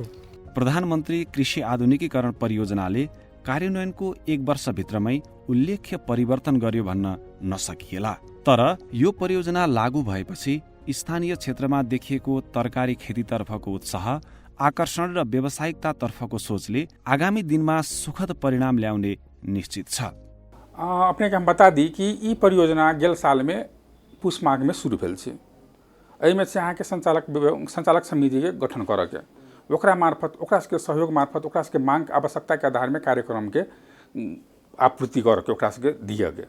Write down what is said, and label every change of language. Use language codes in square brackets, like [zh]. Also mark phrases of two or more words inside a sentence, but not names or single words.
[ne] प्रधानमन्त्री कृषि आधुनिकीकरण परियोजनाले कार्यान्वयनको 1 वर्षभित्रमै उल्लेख्य परिवर्तन गर्यो भन्न नसकिएला। तर यो परियोजना लागू भएपछि स्थानीय क्षेत्रमा देखिएको तरकारी खेतीतर्फको उत्साह, आकर्षण र व्यावसायिकतातर्फको सोचले आगामी दिनमा सुखद परिणाम ल्याउने निश्चित छ। [mai] अपने के हम बता दी कि ई परियोजना गेल साल में पुष माघ में शुरू भेल छै। एहिमे से अहाँके संचालक समिति के गठन करऽ के, ओकरा मार्फत, ओकरा सबके सहयोग मार्फत, ओकरा सबके मांग आवश्यकता के आधार में कार्यक्रम के आपूर्ति करऽ के, ओकरा सबके दिअ के।